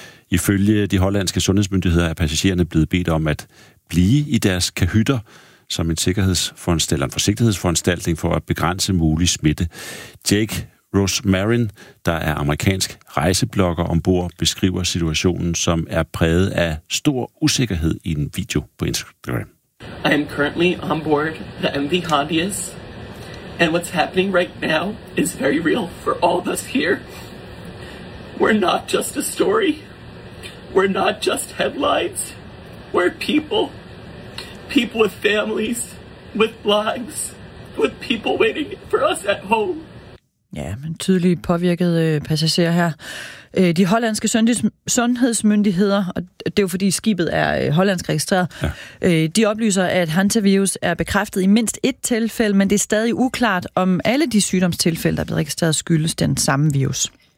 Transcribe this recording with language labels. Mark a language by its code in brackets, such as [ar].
[da] Ifølge de hollandske sundhedsmyndigheder er passagererne blevet bedt om at blive i deres kahytter som en forsigtighedsforanstaltning for at begrænse mulig smitte. Jake Rosmarin, der er amerikansk rejseblogger ombord, beskriver situationen, som er præget af stor usikkerhed i en video på Instagram. [en] I am currently on board the MV Hondius, and what's happening right now is very real for all of us here. We're not just a story. We're not just headlines. We're people. People with families, with lives, with people waiting for us at home. [da] Ja, men tydeligt påvirket passagerer her. De hollandske sundhedsmyndigheder, og det er jo fordi skibet er hollandsk registreret, ja. De oplyser, at hantavirus er bekræftet i mindst ét tilfælde, men det er stadig uklart, om alle de sygdomstilfælde, der er blevet registreret, skyldes den samme virus.